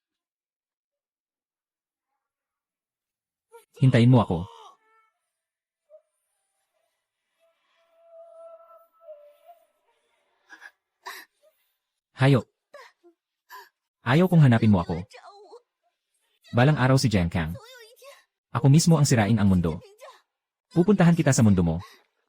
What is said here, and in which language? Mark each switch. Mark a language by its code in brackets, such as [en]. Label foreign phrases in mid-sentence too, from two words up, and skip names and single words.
[tl] Hintayin mo ako. Hayop. Ayaw kong hanapin mo ako. [zh] 找我， [tl] Balang araw si Jiang Kang. [zh] 总有一天 [tl] Ako mismo ang sirain ang mundo. [zh] 评价。 [tl] Pupuntahan kita sa mundo mo.